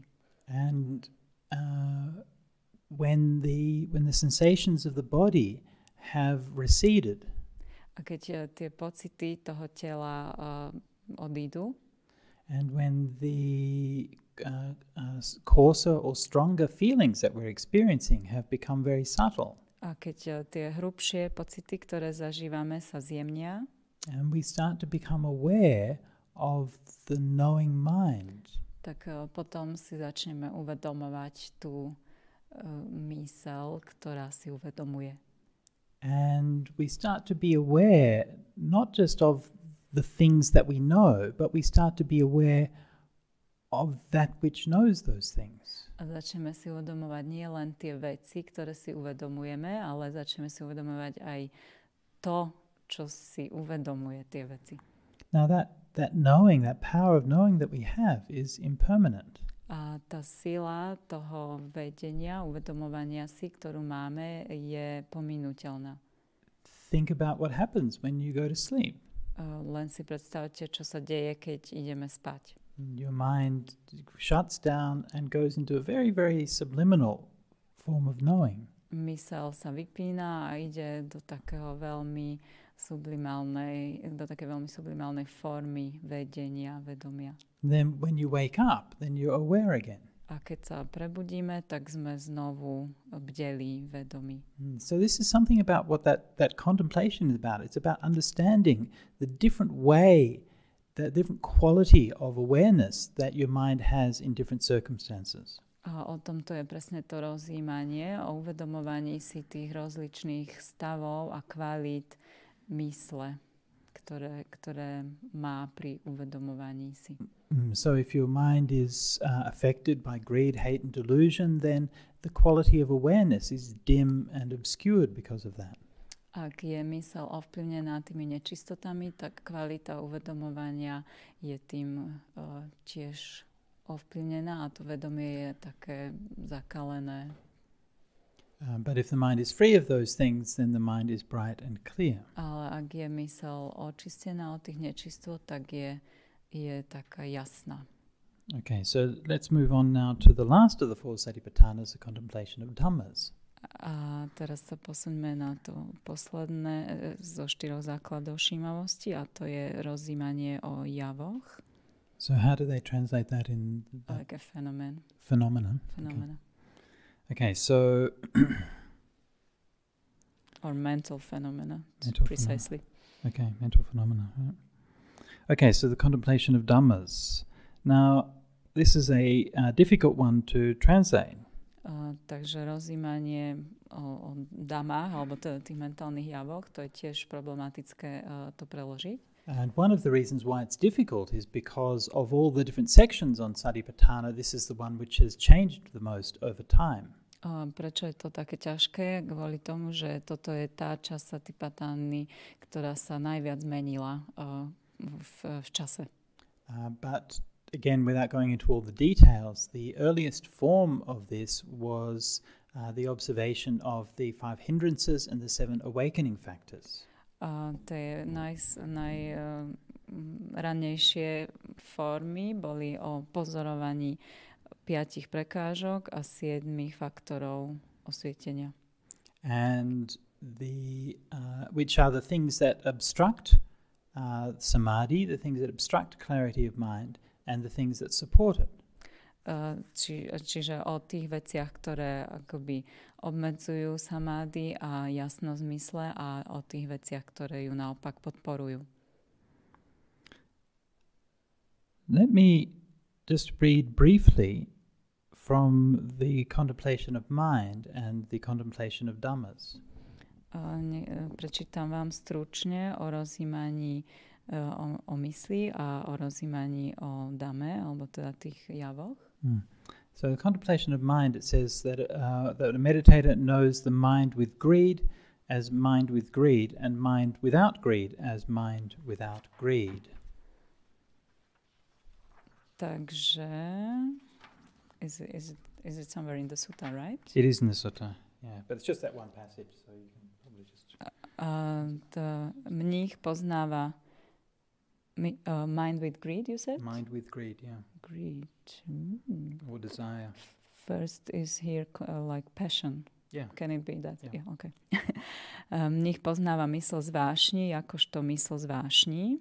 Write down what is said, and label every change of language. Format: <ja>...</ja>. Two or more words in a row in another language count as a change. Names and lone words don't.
<en>And when the sensations of the body have receded,</en> <sk>a keď tie pocity toho tela odídu,</sk> <en>and when the coarser or stronger feelings that we're experiencing have become very subtle.</en> <sk>A keď tie hrubšie pocity, ktoré zažívame, sa zjemnia,</sk> <en>and we start to become aware of the knowing mind.</en> <sk>Tak potom si začneme uvedomovať tú myseľ, ktorá si uvedomuje.</sk> <en>And we start to be aware not just of the things that we know, but we start to be aware of that which knows those things.</en> <sk>A začneme si uvedomovať nie len tie veci, ktoré si uvedomujeme, ale začneme si uvedomovať aj to, čo si uvedomuje tie veci.</sk> <en>Now that knowing, that power of knowing that we have is impermanent.</en> <sk>A tá sila toho vedenia, uvedomovania si, ktorú máme, je pominuteľná.</sk> <en>Think about what happens when you go to sleep.</en> <sk>Len si predstavte, čo sa deje, keď ideme spať.</sk> <en>Your mind shuts down and goes into a very, very subliminal form of knowing.</en> <sk>Myseľ sa vypína a ide do takého veľmi sublimálnej formy vedenia, vedomia.</sk> <en>Then when you wake up, then you're aware again.</en> <sk>A keď sa prebudíme, tak sme znovu bdelí, vedomí.</sk> <en>So this is something about what that contemplation is about. It's about understanding the different way, the different quality of awareness that your mind has in different circumstances.</en> <sk>A o tomto je presne to rozjímanie, o uvedomovaní si tých rozličných stavov a kvalít mysle, ktoré má pri uvedomovaní si.</sk> <en>So if your mind is affected by greed, hate and delusion, then the quality of awareness is dim and obscured because of that.</en> <sk>Ak je myseľ ovplyvnená tými nečistotami, tak kvalita uvedomovania je tým tiež ovplyvnená a to vedomie je také zakalené.</sk> <en>But if the mind is free of those things, then the mind is bright and clear.</en> <sk>Ale ak je mysel očistená od tých nečistôt, tak je taká jasná.</sk> <en>Okay, so let's move on now to the last of the four satipatthanas, the contemplation of dhammas.</en> <sk>A teraz sa posuňme na to posledné zo 4 základov všímavosti, a to je rozjímanie o javoch.</sk> <en>So how do they translate that in Like a phenomenon. phenomena? Okay, so or mental phenomena, Mental precisely. okay, mental phenomena. Right. Okay, so the contemplation of dhammas. Now, this is a difficult one to translate.</en> <sk>Takže rozjímanie o damách, alebo teda tých mentálnych javoch, to je tiež problematické to preložiť.</sk> <en>And one of the reasons why it's difficult is because of all the different sections on Satipatthana, this is the one which has changed the most over time.</en> <sk>Prečo je to také ťažké? Kvôli tomu, že toto je tá časť Satipatthany, ktorá sa najviac zmenila v čase.</sk> <en>But again, without going into all the details, the earliest form of this was the observation of the 5 hindrances and the 7 awakening factors.</en> <sk>Tie najrannejšie formy boli o pozorovaní 5 prekážok a 7 faktorov osvietenia.</sk> <en>And which are the things that obstruct samadhi, the things that obstruct clarity of mind, and the things that support it.</en> <sk>Čiže o tých veciach, ktoré akoby obmedzujú samády a jasnosť mysle, a o tých veciach, ktoré ju naopak podporujú.</sk> <en>Let me just read briefly from the contemplation of mind and the contemplation of dhammas.</en> <sk>Prečítam vám stručne o rozjímaní o mysli a o rozjímaní o dame, alebo teda tých javoch.</sk> <en>So the contemplation of mind, it says that that a meditator knows the mind with greed as mind with greed, and mind without greed as mind without greed. Takže is it somewhere in the sutta, right? It is in the sutta, yeah, but it's just that one passage, so you can probably just.</en> <sk>Mních poznáva</sk> <en>mind with greed, you said? Mind with greed, yeah. Greed. Or desire. First is here like passion. Yeah. Can it be that? Yeah. Yeah, okay.</en> <sk>Mních poznáva mysl z vášní, jakožto mysl z vášní.</sk>